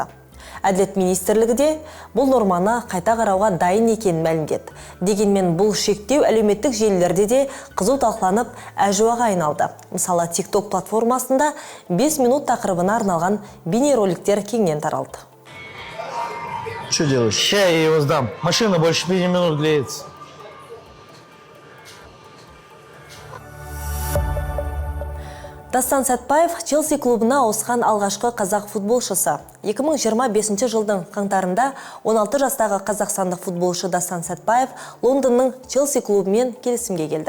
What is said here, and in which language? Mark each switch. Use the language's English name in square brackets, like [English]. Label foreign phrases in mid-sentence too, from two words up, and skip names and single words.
[Kazakh] Әділет министрлігі де бұл норманы қайта қарауға дайын екенін мәлімдеді. Дегенмен бұл шектеу әлеуметтік желілерде де қызу талқыланып, әжуаға айналды. Мысалы, TikTok платформасында 5 минут тақырыбына арналған бейнероликтер кеңінен таралды. [Russian] Что делаешь? Ща я его сдам. Машина больше 5 минут греется. [Kazakh] Дастан Сәтбаев Челси клубына ауысқан алғашқы қазақ футболшысы. 2025 жылдың қаңтарында 16 жастағы қазақстандық футболшы Дастан Сәтбаев Лондонның Челси клубымен келісімге келді.